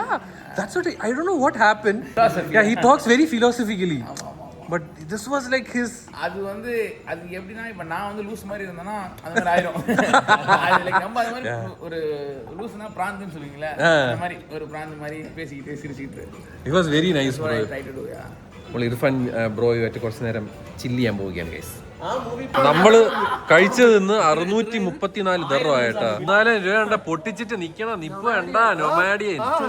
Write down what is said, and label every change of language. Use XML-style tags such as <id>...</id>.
<en>Yeah, that's what I don't know what happened. Yeah, he talks very philosophically. But this was like his.</en> <ta>அது எப்படின்னா இப்ப நான் loose மாதிரி இருந்தேன்னா அந்த மாதிரி ஆயிரும். அது லைக் நம்ம அது மாதிரி ஒரு லூஸ்னா பிராந்துன்னு சொல்லுவீங்களா, அந்த மாதிரி ஒரு பிராந்து மாதிரி பேசிக்கிட்டு சிரிச்சிட்டு.</ta> <en>It was very nice bro. Try to do, yeah.</en> <ml>നമ്മൾ ഇർഫാൻ ബ്രോയുമായിട്ട് കുറച്ച് നേരം ചില്ല് ചെയ്യാൻ പോവുകയാണ് ഗൈസ്. നമ്മള് കഴിച്ചതിന്ന് 634 ദർഹമായിട്ടാ. 4000 രൂപ കണ്ട പൊട്ടിച്ചിട്ട് നിക്കണ നിപ്പ് വേണ്ട നൊമാഡിയൻ.</ml>